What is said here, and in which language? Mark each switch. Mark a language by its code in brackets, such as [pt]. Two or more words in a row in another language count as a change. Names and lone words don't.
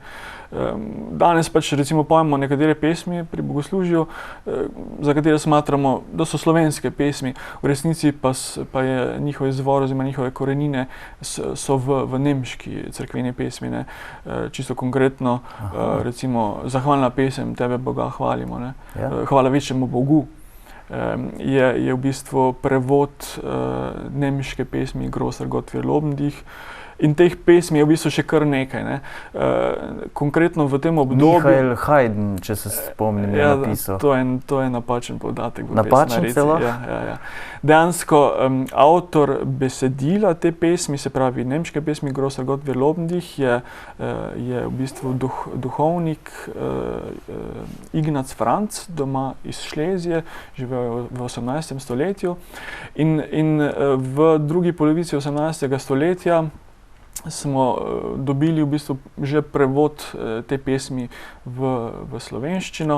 [sl] Danes pač recimo pojemo nekatere pesmi pri bogoslužju, za katere smatramo, da so slovenske pesmi, v resnici pa je njihov izvor oziroma njihove korenine so v nemški cerkveni pesmi. Ne. Čisto konkretno, recimo zahvalna pesem Tebe Boga hvalimo, ne. Hvala večjemu Bogu. Je v bistvu prevod nemške pesmi Großer Gott wir loben dich. In teh pesmi je v bistvu še kar nekaj. Ne. Konkretno v tem obdobju... Michael Haydn, če se spomnim, je napisal. To je napačen podatek. Napačen celo? Ja. Dejansko avtor besedila te pesmi, se pravi nemške pesmi Großer Gott wir loben dich, je v bistvu duhovnik Ignaz Franz, doma iz Šlezije, živel v 18. stoletju. In v drugi polovici 18. stoletja smo dobili v bistvu že prevod te pesmi v slovenščino.